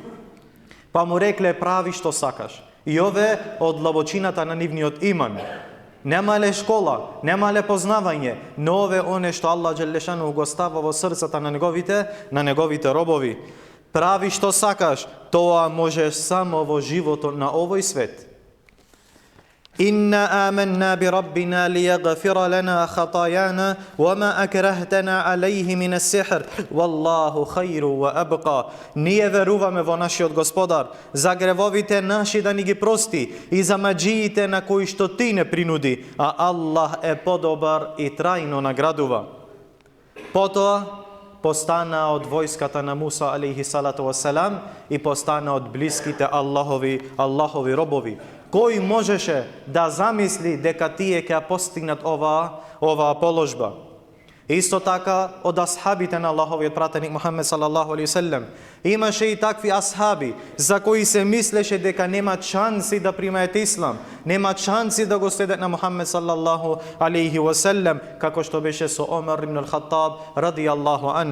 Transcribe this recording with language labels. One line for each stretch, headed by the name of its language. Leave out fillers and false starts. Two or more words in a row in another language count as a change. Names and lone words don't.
Macedonian: Па му рекле: прави што сакаш. И ове од длабочината на нивниот иман. Немале школа, немале познавање, но ове оне што Аллах Джелешану го става во срцата на неговите робови. Прави што сакаш, тоа можеш само во животот на овој свет.
Arabic: إنا آمنا بربنا ليغفر لنا خطايانا وما أكرهتنا عليه من السحر والله خير وأبقى.
Macedonian: Ние веруваме во нашиот Господар за гревовите наши да ни ги прости и за маџиите на кои што ти не принуди, а Аллах е подобар и трајно наградува. Потоа постана од војската на Муса
Arabic: عليه الصلاة والسلام
Macedonian: и постана од блиските Аллахови робови. Кој можеше да замисли дека тие ќе постигнат оваа положба? Исто така од асхабите на Аллаховиот пратеник Мухаммед
Arabic: صلى الله عليه وسلم
Macedonian: имаше и такви асхаби за кои се мислеше дека нема шанси да примаат ислам, нема шанси да го следат на Мухаммед
Arabic: صلى الله عليه وسلم,
Macedonian: како што беше со Омер ибн ал-Хаттаб
Arabic: رضي الله عنه.